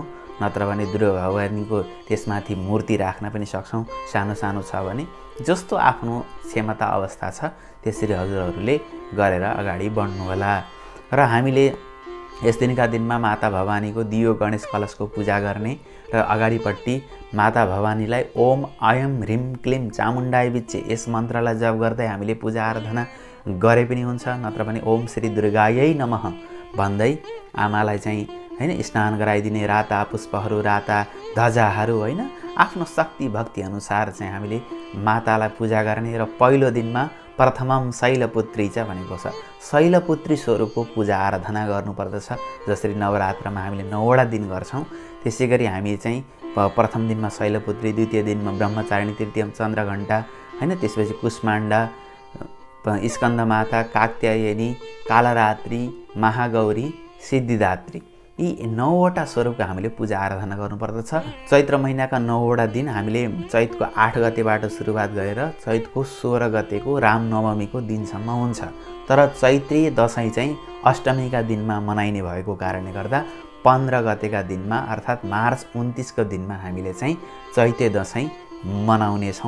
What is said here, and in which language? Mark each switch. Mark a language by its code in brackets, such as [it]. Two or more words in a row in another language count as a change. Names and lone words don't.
[ne] नत्र भने दुर्गा भगवानीको त्यसमाथि मूर्ति राख्न पनि सक्छौँ। सानो सानो छ भने जस्तो आफ्नो क्षमता अवस्था छ त्यसरी हजुरहरूले गरेर अगाडि बढ्नु होला। र हामीले यस दिनका दिनमा माता भवानीको दियो, गणेश कलशको पूजा गर्ने र अगाडिपट्टि माता भवानीलाई [sa] ओम ऐं ह्रीं क्लीं चामुण्डाय विच्चे [ne] यस मन्त्रलाई जप गर्दै हामीले पूजा आराधना गरे पनि हुन्छ। नत्र भने [sa] ओम श्री दुर्गायै नमः [ne] भन्दै आमालाई चाहिँ हैन स्नान गराइदिने, राता पुष्पहरू, राता ध्वजाहरू हैन आफ्नो शक्ति भक्ति अनुसार चाहिँ हामीले मातालाई पूजा गर्ने। र पहिलो दिनमा [sa] प्रथमम शैलपुत्री च [ne] भनेको छ, शैलपुत्री स्वरूपको पूजा आराधना गर्नुपर्दछ। जसरी नवरात्रमा हामीले 9 वटा दिन गर्छौँ त्यसै गरी हामी चाहिँ प्रथम दिनमा शैलपुत्री, द्वितीय दिनमा ब्रह्मचारिणी, तृतीयम चन्द्रघण्टा हैन, त्यसपछि कुष्माण्डा, स्कन्दमाता, कात्यायनी, कालरात्रि, महागौरी, सिद्धिदात्री यी 9 वटा स्वरूपको हामीले पूजा आराधना गर्नुपर्दछ। चैत्र महिनाका 9 वटा दिन हामीले चैतको 8 गतेबाट सुरुवात गरेर चैतको 16 गतेको रामनवमीको दिनसम्म हुन्छ। तर चैत्री दसैँ चाहिँ अष्टमीका दिनमा मनाइने भएको कारणले गर्दा 15 गतेका दिनमा अर्थात् मार्च 29 को दिनमा हामीले चाहिँ चैते दसैँ मनाउने छौँ।